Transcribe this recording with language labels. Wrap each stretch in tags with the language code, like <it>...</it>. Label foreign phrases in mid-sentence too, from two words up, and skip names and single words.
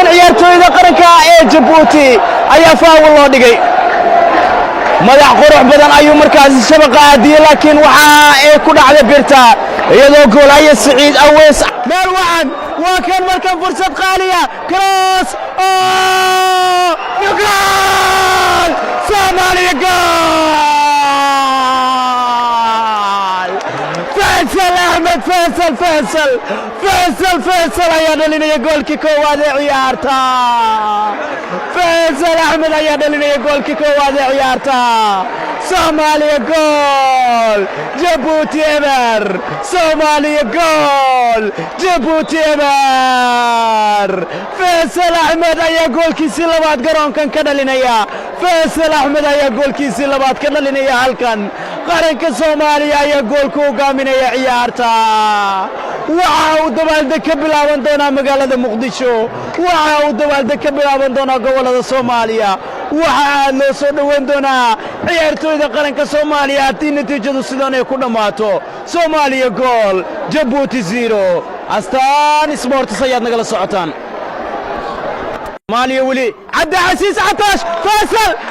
<so>ciyaartooyda qaranka ee Djibouti ayaa faawul loo dhigay madax qurux badan ayuu markaas shabaqa aadiyay laakiin waxa ay ku dhacday birta iyadoo goolaya Saciid Aweys meel wacan waa kan markan fursad qaaliya Kroos gool Soomaaliya gool فيصل أحمد فيصل ayaa dhalinaya goolkii koowaad ee ciyaarta فيصل أحمد ayaa dhalinaya goolkii koowaad ee ciyaarta Soomaaliya gool Djibouti eber Soomaaliya gool Djibouti eber فيصل أحمد ayaa goolkiisii labaad garoonkan ka dhalinaya فيصل أحمد ayaa goolkiisii labaad ka dhalinaya halkan qaranka Soomaaliya ayaa goolku hogaaminaya ciyaarta waxa uu dabaaldeg ka bilaaban doonaa magaalada Muqdisho waxa uu dabaaldeg ka bilaaban doonaa gobolada Soomaaliya waxa loo soo dhaweyn doonaa ciyaartooyda qaranka Soomaaliya haddii natiijadu sidan ay ku dhamaato Soomaaliya gool Djibouti 0 Astaan Sports ayaad nagala socotaan Soomaaliya wali Cabdi Casiis Catoosh Faisal</so>